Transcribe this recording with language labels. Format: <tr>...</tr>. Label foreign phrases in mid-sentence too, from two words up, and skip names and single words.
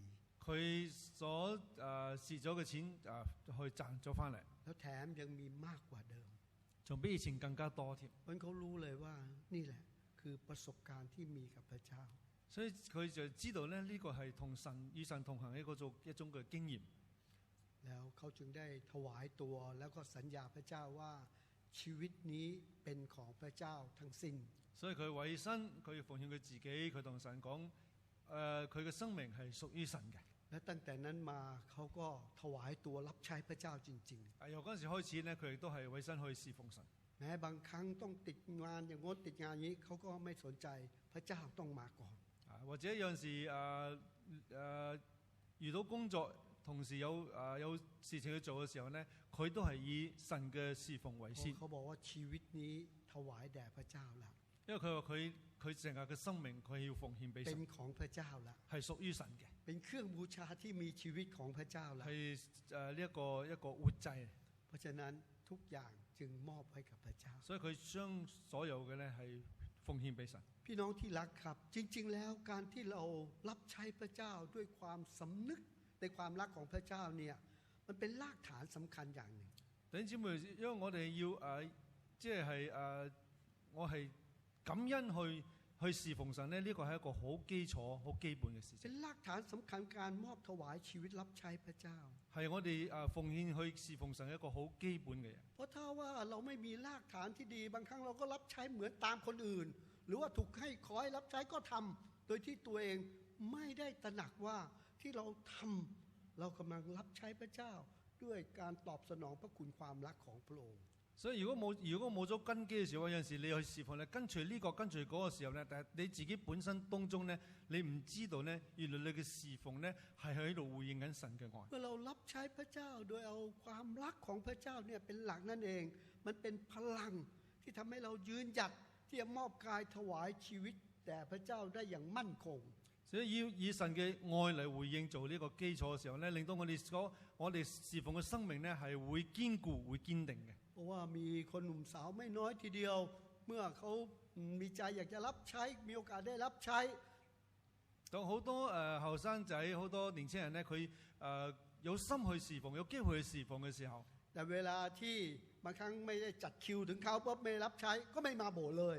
<yue>佢所蝕咗嘅錢去賺咗翻嚟，</yue> <th>แล้วแถมยังมีมากกว่าเดิม</th> <yue>仲比以前更加多添。</yue> <th>เพราะเขารู้เลยว่านี่แหละคือประสบการณ์ที่มีกับพระเจ้า</th> <yue>所以佢就知道咧，呢個係與神同行嘅一種嘅經驗。</yue> <th>แล้วเขาจึงได้ถวายตัวแล้วก็สัญญาพระเจ้าว่าชีวิตนี้เป็นของพระเจ้าทั้งสิ้น</th> <yue>所以佢委身，佢要奉獻佢自己，佢同神講，佢嘅生命係屬於神嘅。</yue> <th>และตั้งแต่นั้นมาเขาก็ถวายตัวรับใช้พระเจ้าจริง</th> <yue>由嗰陣時開始咧，佢亦都係委身去侍奉神。</yue> <th>ๆแม้บางครั้งต้องติดงานอย่างงดติดงานนี้เขาก็ไม่สนใจพระเจ้าต้องมาก่อน</th> <yue>或者有陣時遇到工作，同時有事情去做嘅時候咧，佢都係以神嘅侍奉為先。</yue> <th>เขาบอกว่าชีวิตนี้ถวายแด่พระเจ้าละ</th> <yue>因為佢話佢成日嘅生命，佢要奉獻俾神，</yue> <th>เป็นของพระเจ้าละ</th> <yue>係屬於神嘅，</yue> <th>เป็นเครื่องบูชาที่มีชีวิตของพระเจ้าละ</th> <yue>係呢一個活祭。</yue> <th>เพราะฉะนั้นทุกอย่างจึงมอบให้กับพระเจ้า</th> <yue>所以佢將所有嘅咧係奉獻俾神。</yue> <th>พี่น้องที่รักครับจริงๆแล้วการที่เรารับใช้พระเจ้าด้วยความสำนึกในความรักของพระเจ้าเนี่ยมันเป็นรากฐานสำคัญอย่างหนึ่ง</th> <yue>弟兄姊妹，因為我哋要即係我係感恩去侍奉神咧，呢個係一個好基礎、好基本嘅事情。</yue> <th>เป็นรากฐานสำคัญการมอบถวายชีวิตรับใช้พระเจ้า</th> <yue>係我哋奉獻去侍奉神一個好基本嘅嘢。</yue> <th>เพราะถ้าว่าเราไม่มีรากฐานที่ดีบางครั้งเราก็รับใช้เหมือนตามคนอื่นหรือว่าถูกให้ขอให้รับใช้ก็ทำโดยที่ตัวเองไม่ได้ตระหนักว่าที่เราทำเรากำลังรับใช้พระเจ้าด้วยการตอบสนองพระคุณความรักของพระองค์</th> <yue>所以如果冇咗根基嘅時候，有陣時你去侍奉咧，跟隨呢個跟隨嗰個時候咧，但係你自己本身當中咧，你唔知道咧，原來你嘅侍奉咧係喺度回應緊神嘅愛。</yue> <th>เมื่อเรารับใช้พระเจ้าโดยเอาความรักของพระเจ้าเนี่ยเป็นหลักนั่นเองมันเป็นพลังที่ทำให้เรายืนหยัดที่จะมอบกายถวายชีวิตแด่พระเจ้าได้อย่างมั่นคง</th> <yue>所以要以神嘅愛嚟回應做呢個基礎嘅時候咧，令到我哋侍奉嘅生命咧係會堅固、會堅定嘅。</yue> <th>เพราะว่ามีคนหนุ่มสาวไม่น้อยทีเดียวเมื่อเขามีใจอยากจะรับใช้มีโอกาสได้รับใช้</th> <yue>當好多後生仔、好多年青人咧，佢有心去侍奉、有機會去侍奉嘅時候，</yue> <th>แต่เวลาที่บางครั้งไม่ได้จัดคิวถึงเขาปุ๊บไม่รับใช้ก็ไม่มาโบสถ์เลย</th>